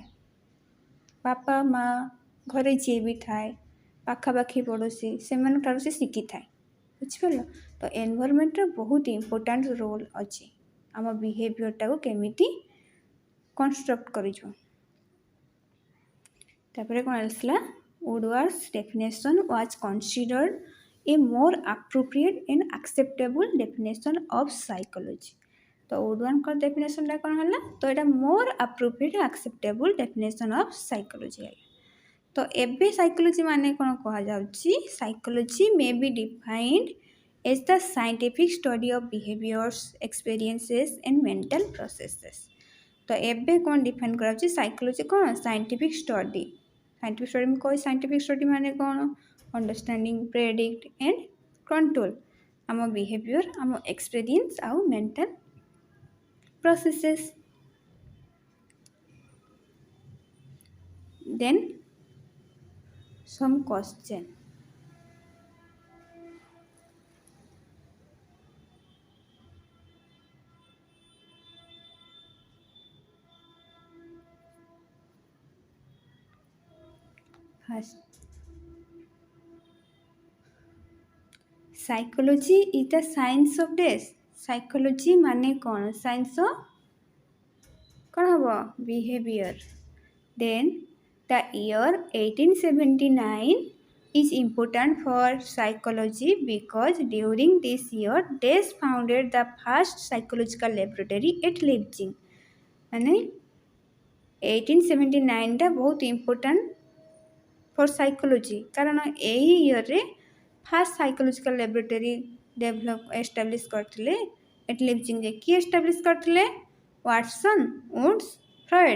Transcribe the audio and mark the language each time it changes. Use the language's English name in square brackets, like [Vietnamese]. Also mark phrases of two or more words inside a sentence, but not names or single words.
[Odia] ବାପା ମା ଘରେ ଯିଏ ବି ଥାଏ ପାଖାପାଖି ପଡ଼ୋଶୀ ସେମାନଙ୍କଠାରୁ ସେ ଶିଖିଥାଏ। ବୁଝିପାରିଲ, ତ ଏନଭାରମେଣ୍ଟର ବହୁତ [English] important role [Odia] ଅଛି ଆମ ବିହେଭିଅରଟାକୁ କେମିତି କନଷ୍ଟ୍ରକ୍ଟ କରିଛୁ। ତାପରେ କ'ଣ ଆସିଲା, [English] Woodward's definition was considered a more appropriate and acceptable definition of psychology। [Odia] ତ Woodwardଙ୍କ ଡେଫିନେସନଟା କ'ଣ ହେଲା, ତ ଏଇଟା [English] more appropriate and acceptable definition of psychology [Odia] ହେଲା। ତ ଏବେ ସାଇକୋଲୋଜି ମାନେ କ'ଣ କୁହାଯାଉଛି, [English] psychology may be defined as the scientific study of behaviors, experiences and mental processes। [Odia] ତ ଏବେ କ'ଣ ଡିଫାଇନ୍ କରାଯାଉଛି, ସାଇକୋଲୋଜି କ'ଣ [English] scientific study. scientific study [Odia] ମୁଁ କହି [English] scientific study [Odia] ମାନେ କ'ଣ, [English] understanding, predict and control our behavior, our experience and mental processes. ଦେନ୍ some question। First, psychology is the science of death। [Odia] psychology ମାନେ କ'ଣ, [English] science of [Odia] କ'ଣ ହେବ, ବିହେଭିଅର। [English] ଦେନ୍ the year 1879 is important for psychology because during this year Dees founded the first psychological laboratory at Leipzig। [Odia] ମାନେ 1879ଟା ବହୁତ [English] important for psychology, [Odia] କାରଣ ଏହି [English] year first psychological laboratory establish କରିଥିଲେ ଏଟ୍ ଲିପଜିଂରେ। [Odia] କିଏ ଏଷ୍ଟାବ୍ଲିଶ୍ କରିଥିଲେ, ୱାଟସନ୍, ଉଣ୍ଡସ୍, ଫ୍ରଏଡ୍।